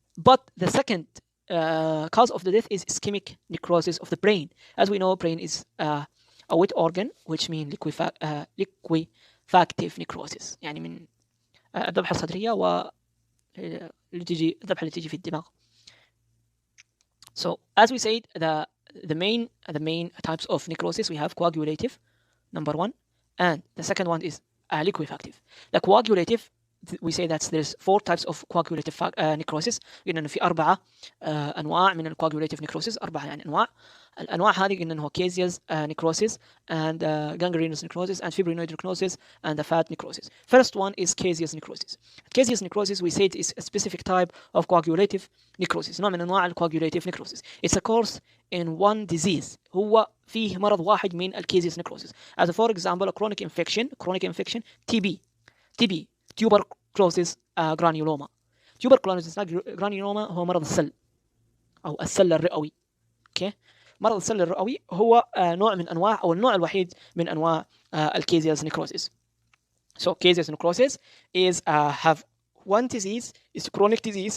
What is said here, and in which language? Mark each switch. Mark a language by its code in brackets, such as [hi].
[en] But the second cause of the death is ischemic necrosis of the brain. As we know, brain is a wet organ, which means liquefactive necrosis. [ar] يعني من الذبحة الصدرية اللي تيجي الذبحة اللي تيجي في الدماغ. [en] So as we said, the main types of necrosis, we have coagulative, number one, and the second one is liquefactive. The coagulative, we say that there's 4 types of coagulative necrosis. [ar] قلنا انه في 4 انواع من الcoagulative necrosis، 4 يعني انواع. الانواع هذه قلنا انه [en] caseous necrosis and gangrenous necrosis and fibrinoid necrosis and the fat necrosis. First one is caseous necrosis. Caseous necrosis we said is a specific type of coagulative necrosis، [ar] نوع من انواع الcoagulative necrosis. [en] It's a course in one disease، [ar] هو فيه مرض واحد من الcaseous necrosis. [en] As for example, a chronic infection TB tuberculosis granuloma. [ar] tuberculosis granuloma هو مرض السل أو السل الرئوي. اوكي، مرض السل الرئوي هو نوع من انواع او النوع الوحيد من انواع الكيزيوس necrosis. [en] So caseous necrosis is have one disease, is chronic disease.